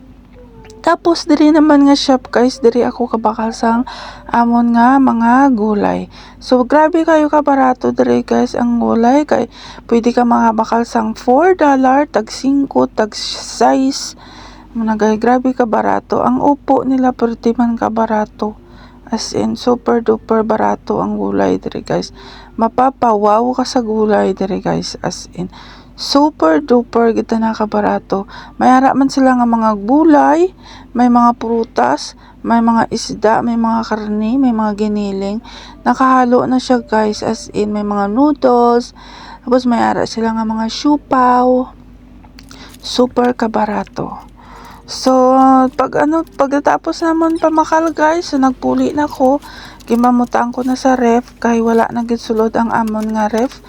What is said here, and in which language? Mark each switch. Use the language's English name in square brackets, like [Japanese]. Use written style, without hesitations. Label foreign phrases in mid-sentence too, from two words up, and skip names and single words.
[Hiligaynon] Tapos, diri naman nga shop, guys. Diri ako kabakal sang amon nga mga gulay. So, grabe kayo kabarato diri, guys, ang gulay. Kay, pwede ka makabakal sang $4, tag 5, tag 6. Managay, grabe ka barato. Ang upo nila, pwede man ka barato. As in, [English] super duper [Hiligaynon] barato ang gulay diri, guys. Mapapawaw ka sa gulay diri, guys. As in, [English] super duper [Hiligaynon] gita na kabarato. May ara man sila nga mga gulay, may mga prutas, may mga isda, may mga karni, may mga giniling. Nakahalo na siya, [English] guys. As in, [Hiligaynon] may mga noodles. Tapos may ara sila nga mga siupaw. Super kabarato. So, pagkatapos naman pamakal, guys, so nagpuli na ko. Gimamutang ko na sa ref kay wala na gid sulod ang amon nga ref.